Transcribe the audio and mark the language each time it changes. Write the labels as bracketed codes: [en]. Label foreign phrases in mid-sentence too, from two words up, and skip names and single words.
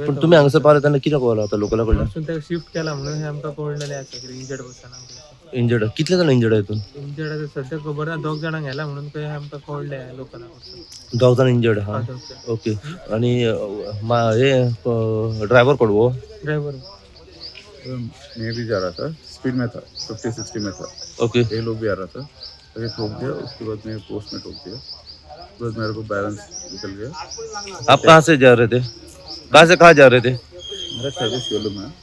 [kok] पण तुम्ही हांगासर पावले तेन्ना कितें कळलं आता लोकला कडल्यान? वचून ताका शिफ्ट केला म्हणून हें आमकां कळलेलें आसा कितें [en] injured person [kok] आमकां. इंजर्ड कितले जाण इंजर्ड हितून? इंजर्ड आतां सद्याक खबर ना. दोग जाणांक गेला म्हणून खंय आमकां कळलें लोकला कडसून. दोग जाण इंजर्ड हा. ओके. आणि हे ड्रायव्हर कोण वो? ड्रायव्हर [hi] मैं भी जा रहा था, स्पीड में था, 50-60 में था. ओके. ये लोग भी आ रहा था, तो ये ठोक दिया. उसके बाद मैं पोस्ट में ठोक दिया. उसके बाद मेरे को बैलेंस निकल गया. आप कहाँ से जा रहे थे? कहाँ से कहाँ जा रहे थे? मेरा सर्विस शिवलम है.